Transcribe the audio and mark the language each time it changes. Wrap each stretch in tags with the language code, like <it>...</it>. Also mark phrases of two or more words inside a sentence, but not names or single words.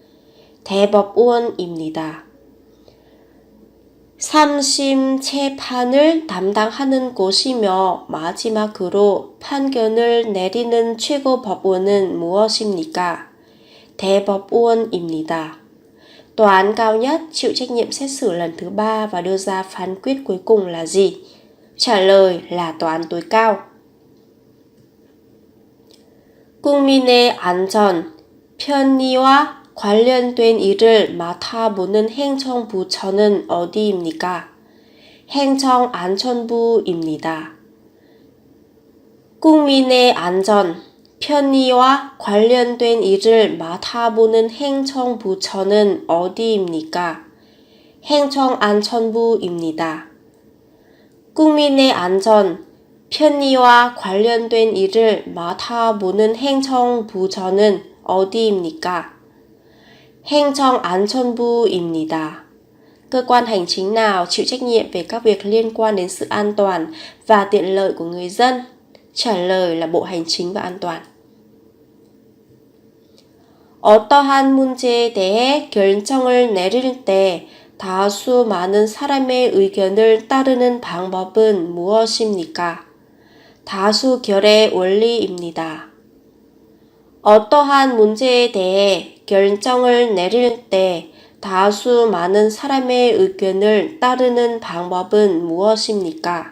<ko>대법원입니다. 삼심재판을 담당하는 곳이며 마지막으로 판결을 내리는 최고 법원은 무엇입니까? 대법원입니다.</ko> <vi>Tòa án cao nhất chịu trách nhiệm xét xử lần thứ 3 và đưa ra phán quyết cuối cùng là gì? Trả lời là tòa án tối cao.</vi> <ko>국민의 안전, 편의와 관련된 일을 맡아보는 행정부처는 어디입니까? 행정안전부입니다. 국민의 안전, 편의와 관련된 일을 맡아보는 행정부처는 어디입니까? 행정안전부입니다. 국민의 안전, 편의와 관련된 일을 맡아보는 행정부처는 어디입니까? 행정안전부입니다.</ko> <vi>Cơ quan hành chính nào chịu trách nhiệm về các việc liên quan đến sự an toàn và tiện lợi của người dân? Trả lời là Bộ Hành chính và An toàn.</vi> <ko>어떠한 문제에 대해 결정을 내릴 때 다수 많은 사람의 의견을 따르는 방법은 무엇입니까? 다수결의 원리입니다. 어떠한 문제에 대해 결정을 내릴 때 다수 많은 사람의 의견을 따르는 방법은 무엇입니까?</ko>